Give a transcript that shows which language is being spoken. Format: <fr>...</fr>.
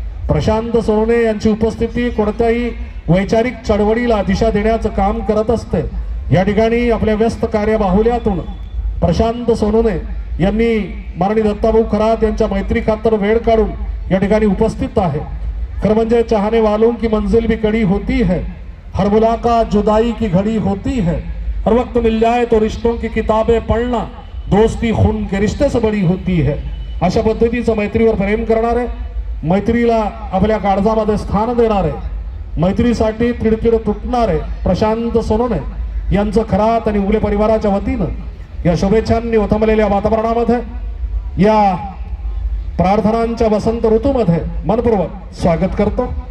<mr>प्रशांत सोनोने यांची उपस्थिती कोणत्याही वैचारिक चळवळीला दिशा देण्याचं काम करत असते। या ठिकाणी आपल्या व्यस्त कार्यबाहुल्यातून प्रशांत सोनोने यांनी माननीय दत्ताभाऊ खरात यांच्या मैत्री खातर वेळ काढून या ठिकाणी उपस्थित आहे। खरं म्हणजे</mr> <hi>चाहने वालों की मंजिल भी कड़ी होती है, हर मुलाकात जुदाई की घड़ी होती है, हर वक्त मिल जाए तो रिश्तों की किताबें पढ़ना, दोस्ती खून के रिश्ते से बड़ी होती है।</hi> <mr>अशा पद्धतीचं मैत्रीवर प्रेम करणारे, मैत्रीला आपल्या काळजामध्ये स्थान देणारे, मैत्रीसाठी तिडतिड तुटणारे प्रशांत सोनोने यांचं खरात आणि उगले परिवाराच्या वतीनं या शुभेच्छांनी ओथंबलेल्या वातावरणामध्ये, या प्रार्थनांच्या वसंत ऋतूमध्ये मनपूर्वक स्वागत करतो।</mr>